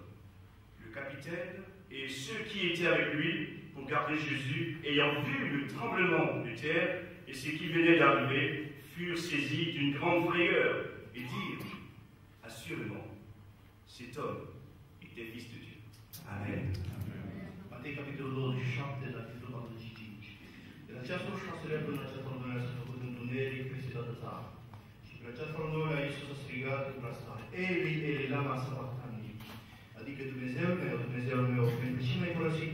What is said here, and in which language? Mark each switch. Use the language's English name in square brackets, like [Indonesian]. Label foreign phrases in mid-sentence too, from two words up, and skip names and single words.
[French] Le capitaine et ceux qui étaient avec lui pour garder Jésus, ayant vu le tremblement de terre et ce qui venait d'arriver, furent saisis d'une grande frayeur et dirent, assurément, cet homme était fils de Dieu. Amen. [Romanian] Matei, capitolul 27, la versetul 45. De la ceasul 6-lea până la ceasul 9-lea s-a făcut întuneric peste toată țara. Și pe la ceasul 9-lea Iisus a strigat cu glas tare, [Aramaic] אלי אלי למה שבקתני. [Romanian] Adică Dumnezeul meu, pentru ce m-ai părăsit?